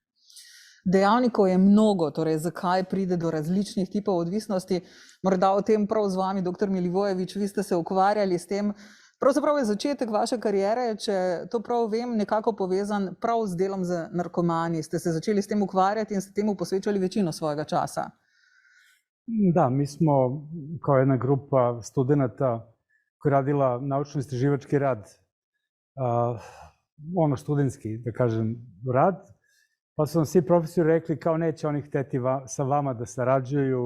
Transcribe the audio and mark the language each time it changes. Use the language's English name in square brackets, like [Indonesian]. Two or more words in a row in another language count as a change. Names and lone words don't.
[Slovenian] Dejavnikov je mnogo, torej zakaj pride do različnih tipov odvisnosti. Morda o tem prav z vami, dr. Milivojević, vi ste se ukvarjali s tem. Pravzaprav je začetek vaše kariere, če to prav vem, nekako povezan prav z delom z narkomani. Ste se začeli s tem ukvarjati in ste temu posvečali večino svojega časa. [Serbian] Da, mi smo kao jedna grupa studenata koja je radila naučno-istraživački rad, studentski, da kažem, rad. Pa su nam svi profesori rekli kao neće oni hteti sa vama da sarađuju.